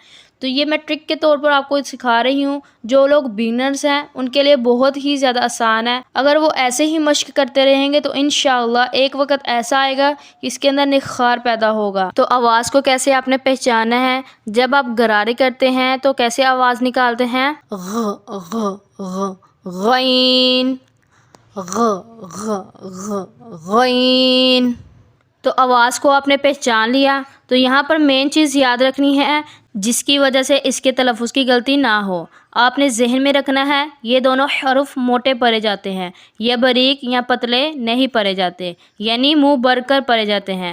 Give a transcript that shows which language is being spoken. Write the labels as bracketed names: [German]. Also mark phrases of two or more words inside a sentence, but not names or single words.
[Urdu] تو یہ میں ٹرک کے طور پر آپ کو سکھا رہی ہوں، جو لوگ بگنرز ہیں ان کے لیے بہت ہی زیادہ آسان ہے۔ اگر وہ ایسے ہی مشق کرتے رہیں گے تو انشاءاللہ ایک وقت ایسا آئے گا کہ اس کے اندر نخار پیدا ہوگا۔ تو آواز کو کیسے آپ نے پہچانا ہے؟ جب آپ غرارے کرتے ہیں تو کیسے آواز نکالتے ہیں؟ غ غ غ غین، غ غ غ غین۔ تو آواز کو آپ نے پہچان لیا۔ تو یہاں پر مین چیز یاد رکھنی ہے جس کی وجہ سے اس کے تلفظ کی غلطی نہ ہو۔ آپ نے ذہن میں رکھنا ہے یہ دونوں حروف موٹے پڑھے جاتے ہیں، یا باریک یا پتلے نہیں پڑھے جاتے، یعنی منہ بھر کر پڑھے جاتے ہیں۔